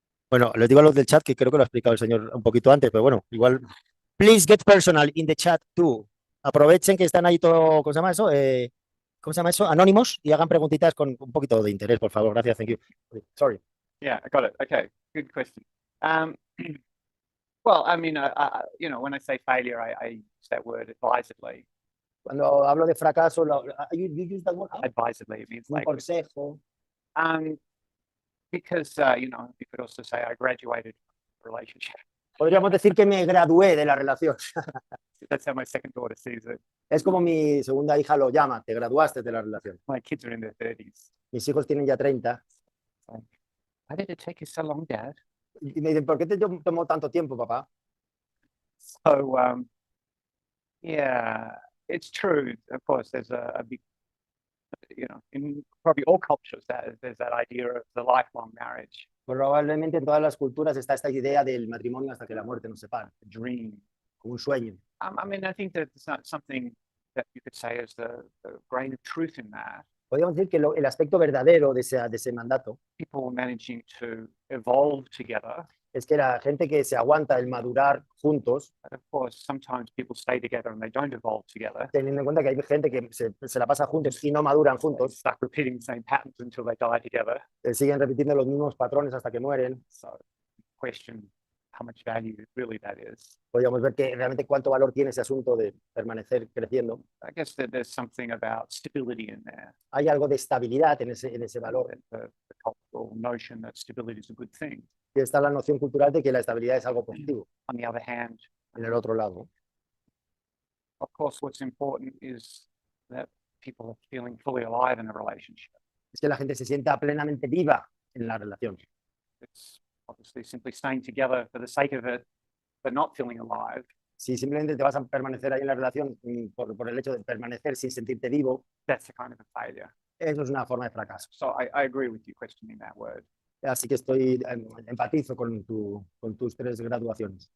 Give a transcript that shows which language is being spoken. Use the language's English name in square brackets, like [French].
[Spanish] Bueno, les digo a los del chat que creo que lo ha explicado el señor un poquito antes, pero bueno, igual. [English] Please get personal in the chat too. [Spanish] Aprovechen que están ahí todo, ¿cómo se llama eso? ¿Cómo se llama eso? Anónimos, y hagan preguntitas con un poquito de interés, por favor. Gracias, [English] thank you. Sorry. Yeah, I got it. Okay, good question. Well, I mean, you know, when I say failure, I use that word advisedly. [Spanish] Cuando hablo de fracaso, [English] you use that word? Advisedly, it means [Spanish] Un [English] like, [Spanish] consejo. [English] because, you know, you could also say I graduated from a relationship. [Spanish] Podríamos decir que me gradué de la relación. [English] That's how my second daughter sees it. [Spanish] Es como mi segunda hija lo llama, te graduaste de la relación. [English] My kids are in their 30s. [Spanish] Mis hijos tienen ya 30. [English] Like, why did it take you so long, Dad? [Spanish] Y me dicen, ¿por qué te tomó tanto tiempo, papá? [English] So, yeah, it's true. Of course, there's a big, you know, in probably all cultures, there's that idea of the lifelong marriage. [Spanish] Probablemente en todas las culturas está esta idea del matrimonio hasta que la muerte nos separe, [English] A dream. [Spanish] como un sueño. [English] I mean, I think that it's not something that you could say is the grain of truth in that. [Spanish] Podríamos decir que el aspecto verdadero de ese mandato [English] People managing to evolve together. [Spanish] es que la gente que se aguanta el madurar juntos, [English] But of course, sometimes people stay together and they don't evolve together. [Spanish] teniendo en cuenta que hay gente que se la pasa juntos y no maduran juntos, [English] Start repeating the same patterns until they die together. [Spanish] siguen repitiendo los mismos patrones hasta que mueren. [English] So, question how much value really that is. [Spanish] Podríamos ver que realmente cuánto valor tiene ese asunto de permanecer creciendo. [English] I guess that there's something about stability in there. [Spanish] Hay algo de estabilidad en ese valor. [English] The cultural notion that stability is a good thing. [Spanish] Y está la noción cultural de que la estabilidad es algo positivo. [English] On the other hand, [Spanish] En el otro lado, [English] of course, what's important is that people are feeling fully alive in a relationship. [Spanish] es que la gente se sienta plenamente viva en la relación. [English] It's obviously simply staying together for the sake of it, but not feeling alive. [Spanish] Si simplemente te vas a permanecer ahí en la relación por el hecho de permanecer sin sentirte vivo, [English] That's a kind of a failure. [Spanish] eso es una forma de fracaso. [English] So I agree with you questioning that word. [Spanish] Así que empatizo con tus 3 graduaciones.